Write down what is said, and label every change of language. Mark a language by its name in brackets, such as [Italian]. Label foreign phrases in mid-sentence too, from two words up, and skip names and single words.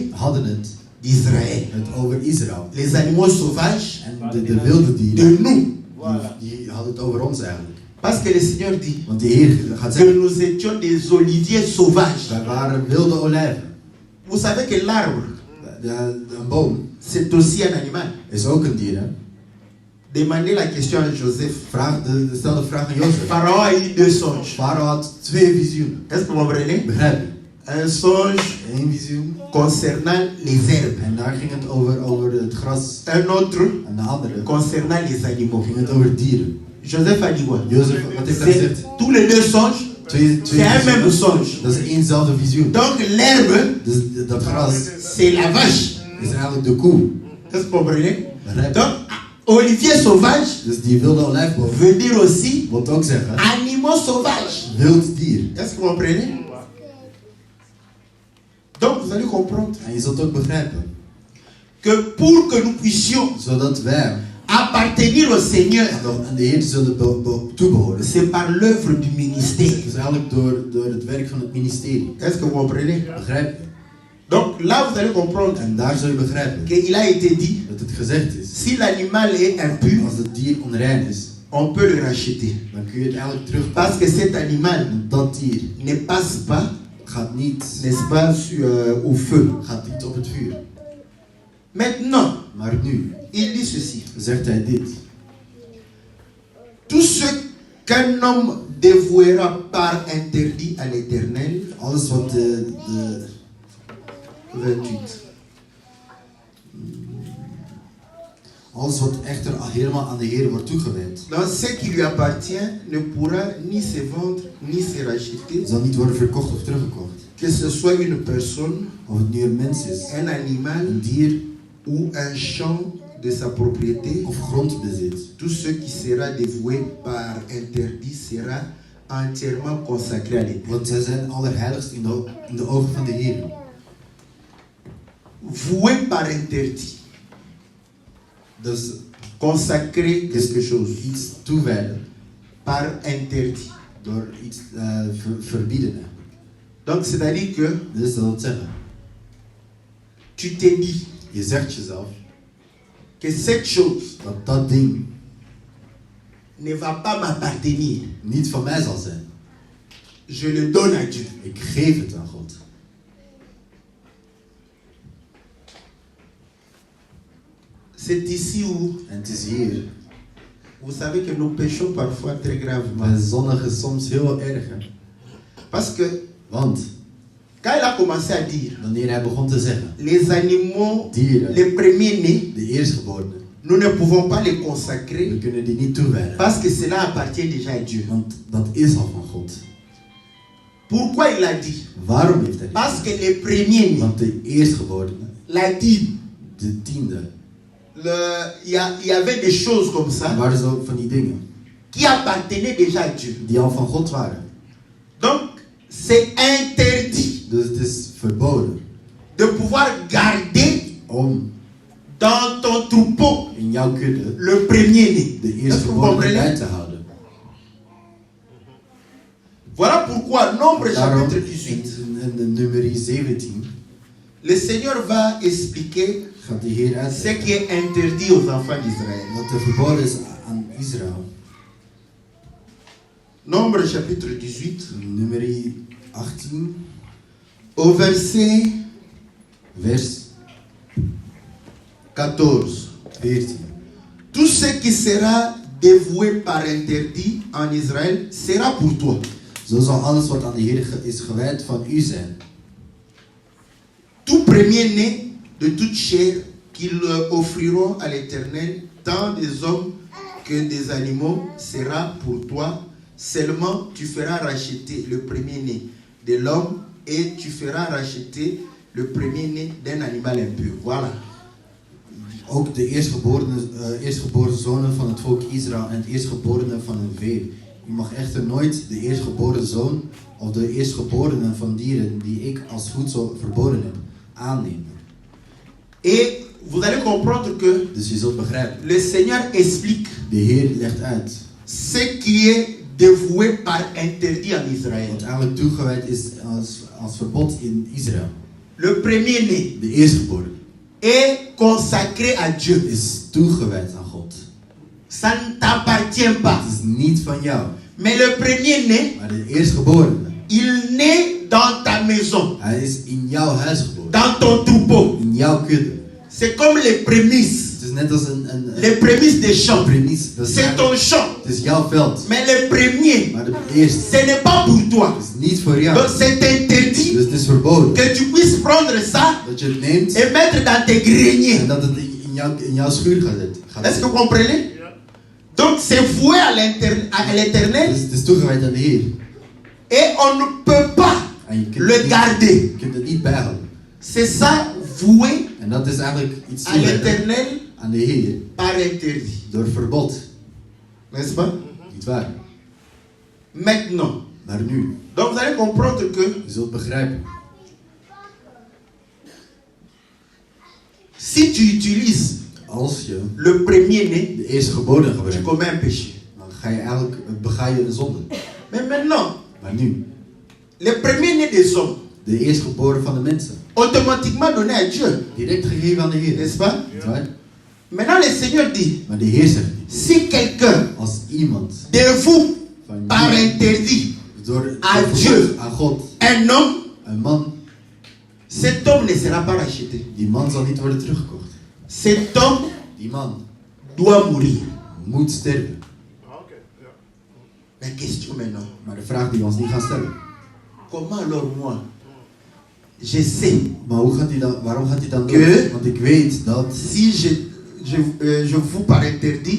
[Dutch] hadden het [French] d'Israël. [Dutch] over Israël. [French] Les animaux sauvages [Dutch] En de wilde dieren, [French] de nous. [Dutch] die hadden het over ons eigenlijk. [French] Parce que le Seigneur dit [Dutch] Want de Heer gaat [French] que [Dutch] zeggen, [French] nous étions des oliviers sauvages. [Dutch] wij waren wilde olijven. [French] Vous savez que l'arbre, [Dutch] Een boom [French] c'est aussi un animal. [Dutch] is ook een dier. Hè? [French] Demandez la question à Joseph. [Dutch] Stel de vraag aan Jozef. [French] Pharaon a eu deux songes. [Dutch] Farao had 2 visioenen. [French] Est-ce que vous comprenez? [Dutch] Begrijp je? [French] Un songe [Dutch] 1 visioen. [French] concernant les herbes. [Dutch] En daar ging het over het gras. [French] Un autre [Dutch] En de andere [French] concernant les animaux. [Dutch] ging het over dieren. [French] Joseph a dit quoi? [Dutch] Jozef, wat heeft hij gezegd? [French] C'est tous les deux songes. [Dutch] Twee [French] C'est un même [Dutch] visioenen. [French] songe. [Dutch] Dat is éénzelfde visioen. [French] Donc l'herbe, [Dutch] Dus dat gras [French] c'est la vache. [Dutch] is eigenlijk de koe. [French] Est-ce que vous comprenez? [Dutch] Begrijp je? [French] Donc, olivier sauvage [Dutch] Dus die wilde olijfboom [French] veut dire aussi [Dutch] wil ook zeggen [French] animaux sauvages. [Dutch] wild dier. [French] Est-ce que vous comprenez? Donc vous allez comprendre [Dutch] En je zult ook begrijpen. [French] que pour que nous puissions [Dutch] Zodat wij [French] appartenir au Seigneur, [Dutch] aan de Heer zullen toebehoren. [French] c'est par l'œuvre du ministère. [Dutch] Het is eigenlijk door het werk van het ministerie. [French] Est-ce que vous comprenez? [Dutch] Begrijp je? [French] Donc là vous allez comprendre [Dutch] En daar zul je begrijpen [French] qu'il a été dit, [Dutch] dat het gezegd is. [French] si l'animal est impur, [Dutch] Als het dier onrein is, [French] on peut le racheter. [Dutch] dan kun je het eigenlijk terugpakken. [French] Parce que cet animal [Dutch] Dat dier [French] ne passe pas, [Dutch] gaat niet, [French] n'est-ce pas, au feu. [Dutch] gaat niet op het vuur. [French] Maintenant, [Dutch] Maar nu [French] il dit ceci. [Dutch] zegt hij dit. [French] Tout ce qu'un homme dévouera par interdit à l'Éternel, [Dutch] Alles wat de 28. Alles wat echter helemaal aan de Heer wordt toegewijd, [French] Donc ce qui lui appartient ne pourra ni se vendre ni se racheter, [Dutch] zal niet worden verkocht of teruggekocht. [French] que ce soit une personne, [Dutch] Of het nu een mens is, [French] un animal [Dutch] een dier [French] ou un champ de sa propriété. [Dutch] of grondbezit. [French] Tout ce qui sera dévoué par interdit sera entièrement consacré à l'Éternel. [Dutch] Want zij zijn allerheiligst in de ogen van de Heer. [French] Voué par interdit. [Dutch] Dus [French] consacrer quelque chose [Dutch] iets toewijden [French] par interdit. [Dutch] door iets verbieden. [French] Donc, c'est-à-dire que [Dutch] Dus dat wil zeggen, [French] tu te dis [Dutch] je zegt jezelf [French] que cette chose [Dutch] dat dat ding [French] ne va pas m'appartenir. [Dutch] niet van mij zal zijn. [French] Je le donne à Dieu. [Dutch] Ik geef het aan God. [French] C'est ici où [Dutch] En het is hier. [French] vous savez que nous péchons parfois très gravement. [Dutch] Wij zondigen soms heel erg. Hè? [French] Parce que [Dutch] Want [French] quand il a commencé à dire [Dutch] wanneer hij begon te zeggen, [French] les animaux, [Dutch] dieren, [French] les premiers-nés, [Dutch] de eerstgeborenen, [French] nous ne pouvons pas les [Dutch] we [French] consacrer [Dutch] kunnen die niet toewijden. [French] parce que cela appartient déjà à Dieu. [Dutch] Want dat is al van God. [French] Pourquoi il a dit? [Dutch] Waarom heeft hij dit? [French] Parce que les premiers-nés, [Dutch] Want de eerstgeborenen, [French] la dîme, [Dutch] de tiende, [French] il y avait des choses comme [Dutch] er [French] ça [Dutch] waren zo van die dingen [French] qui appartenaient déjà à Dieu. [Dutch] die al van God waren. [French] Donc, c'est interdit [Dutch] Dus het is verboden [French] de pouvoir garder [Dutch] om [French] dans ton troupeau [Dutch] in jouw kudde [French] le premier-né. [Dutch] de [French] Est-ce que vous [Dutch] eerstgeborenen bij [French] comprenez? [Dutch] te houden. [French] Voilà pourquoi, Nombre [Dutch] Daarom [French] chapitre 18, [Dutch] in de nummer 17 [French] le Seigneur va expliquer [Dutch] gaat de Heer [French] ce [Dutch] uitleggen [French] qui est interdit aux enfants d'Israël. [Dutch] wat er verboden is aan Israël. [French] Nombre chapitre 18, [Dutch] Nummer 18, [French] au verset [Dutch] vers [French] 14. [Dutch] 14. [French] Tout ce qui sera dévoué par interdit en Israël sera pour toi. [Dutch] Zo zal alles wat aan de Heer is gewijd van u zijn. [French] Tout premier-né de toute chair qu'ils offriront à l'Éternel, tant des hommes que des animaux, sera pour toi. Seulement tu feras racheter le premier-né de l'homme et tu feras racheter le premier-né d'un animal impur. Voilà. [Dutch] Ook de eerstgeboren zonen van het volk Israël en het eerstgeborene van een vee. U mag echter nooit de eerstgeboren zoon of de eerstgeborene van dieren die ik als voedsel verboden heb, aannemen. [French] Et vous allez comprendre que [Dutch] Dus je zult begrijpen, [French] le Seigneur explique [Dutch] de Heer legt uit [French] ce qui est dévoué par interdit en Israël. [Dutch] wat eigenlijk toegewijd is als verbod in Israël. [French] Le premier-né [Dutch] De eerstgeboren [French] est consacré à Dieu. [Dutch] is toegewijd aan God. [French] Ça ne t'appartient pas. [Dutch] Het is niet van jou, [French] Mais le premier-né, [Dutch] maar de eerstgeborene, [French] il naît dans ta maison, [Dutch] hij is in jouw huis geboren, [French] dans ton troupeau. [Dutch] in jouw kudde. [French] C'est comme les prémices. [Dutch] Het is net als [French] Les prémices des champs. [Dutch] premies. Dat is [French] C'est ton champ. [Dutch] Het is jouw veld. [French] Mais le premier, [Dutch] Maar de eerste [French] ce n'est pas pour toi. [Dutch] is niet voor jou. [French] Donc c'est interdit [Dutch] Dus het is verboden. [French] que tu puisses prendre ça [Dutch] Dat je het neemt [French] et mettre dans tes [Dutch] en [French] greniers. [Dutch] dat het in jouw schuur gaat [French] Est-ce que [Dutch] zitten. [French] vous comprenez? Donc c'est voué à l'Éternel [Dutch] Dus het is toegewijd aan de Heer. [French] et on ne peut pas [Dutch] En je kunt [French] le [Dutch] het niet, [French] garder. [Dutch] je kunt het niet bijhouden. [French] C'est ça voué [Dutch] En dat is eigenlijk iets [French] à [Dutch] toegewijd [French] l'Éternel [Dutch] aan de Heer. [French] par interdit. [Dutch] Door verbod. [French] N'est-ce pas? [Dutch] Niet waar. [French] Maintenant. [Dutch] Maar nu, [French] Donc vous allez comprendre que [Dutch] je zult begrijpen. [French] si tu utilises [Dutch] Als je [French] le premier-né, [Dutch] de eerstgeboren [French] tu [Dutch] gebruikt, [French] commets un péché. [Dutch] dan bega je een zonde. [French] Mais maintenant, [Dutch] Maar nu, [French] le premier-né des hommes, [Dutch] de eerstgeboren van de mensen, [French] automatiquement donné à Dieu. [Dutch] direct gegeven aan de Heer. [French] N'est-ce pas? [Dutch] Niet waar? [French] Maintenant, le Seigneur dit, [Dutch] Maar de Heer zegt niet. [French] si quelqu'un [Dutch] Als iemand [French] de vous, [Dutch] van [French] par [Dutch] jou [French] interdit, [Dutch] door [French] à [Dutch] verbod [French] Dieu. [Dutch] aan God, [French] un homme, [Dutch] een man, [French] cet homme ne sera pas racheté. [Dutch] die man zal niet worden teruggekocht. [French] Cet homme [Dutch] Die man [French] doit mourir. [Dutch] moet sterven. [French] La question maintenant, [Dutch] Maar de vraag die we ons niet gaan stellen. [French] comment alors moi, je sais, [Dutch] Maar waarom gaat hij dan doen? [French] Que- [Dutch] Want ik weet dat [French] si je vous par interdit,